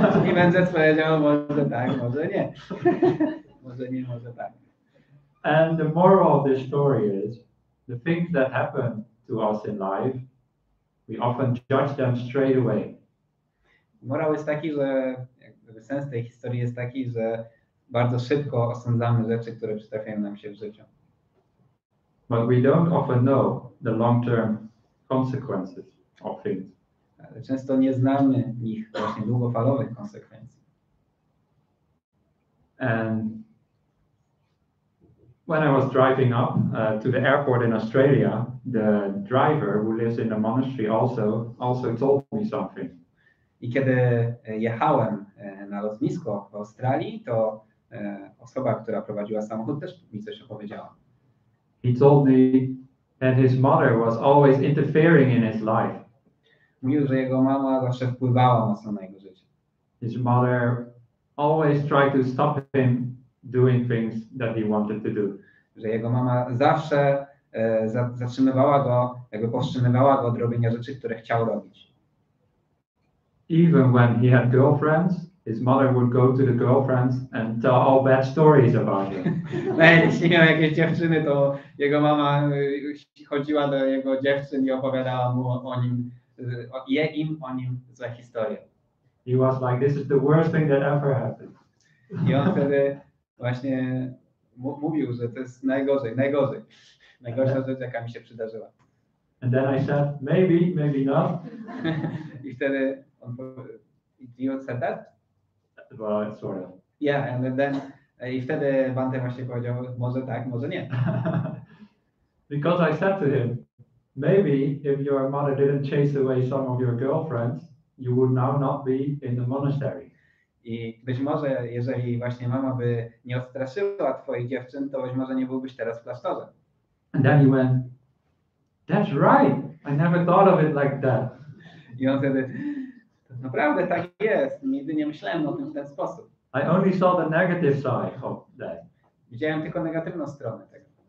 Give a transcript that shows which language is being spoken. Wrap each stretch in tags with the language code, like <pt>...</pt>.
<pl>I mędrzec powiedział, może tak, może nie. Może nie, może tak.</pl> <en>And the moral of this story is, the things that happen to us in life, we often judge them straight away.</en> <pl>Morał jest taki, że jakby sens tej historii jest taki, że bardzo szybko osądzamy rzeczy, które przytrafiają nam się w życiu.</pl> <en>But we don't often know the long-term consequences of things.</en> <pl>Ale często nie znamy ich właśnie długofalowych konsekwencji.</pl> <en>And when I was driving up to the airport in Australia, the driver who lives in the monastery also told me something.</en> <pl>I kiedy jechałem na lotnisko w Australii, to osoba, która prowadziła samochód, też mi coś opowiedziała.</pl> <en>He told me that his mother was always interfering in his life.</en> <pl>Mówił, że jego mama zawsze wpływała mocno na jego życie.</pl> <en>His mother always tried to stop him doing things that he wanted to do.</en> <pl>Że jego mama zawsze zatrzymywała go, jakby powstrzymywała go od robienia rzeczy, które chciał robić.</pl> <en>Even when he had girlfriends, his mother would go to the girlfriends and tell all bad stories about him.</en> <pl>Nawet jeśli miał jakieś dziewczyny, to jego mama chodziła do jego dziewczyn i opowiadała mu o nim, o nim złe historie.</pl> <en>He was like, this is the worst thing that ever happened.</en> <pl>I on wtedy właśnie mówił, że to jest najgorsza rzecz, jaka mi się przydarzyła.</pl> <en>And then I said, maybe not.</en> <pl>I wtedy on powiedział,</pl> <en>you said that? Well, sort of. Yeah, and then</en> <pl>i wtedy Bhante właśnie powiedział, może tak, może nie.</pl> <en>Because I said to him, maybe if your mother didn't chase away some of your girlfriends, you would now not be in the monastery.</en> <pl>I być może, jeżeli właśnie mama by nie odstraszyła twoich dziewczyn, to być może nie byłbyś teraz w klasztorze.</pl> <en>And then he went, that's right, I never thought of it like that.</en> <pl>I on wtedy, naprawdę tak jest, nigdy nie myślałem o tym w ten sposób.</pl> <en>I only saw the negative side of that.</en> <pl>Widziałem tylko negatywną stronę tego.</pl>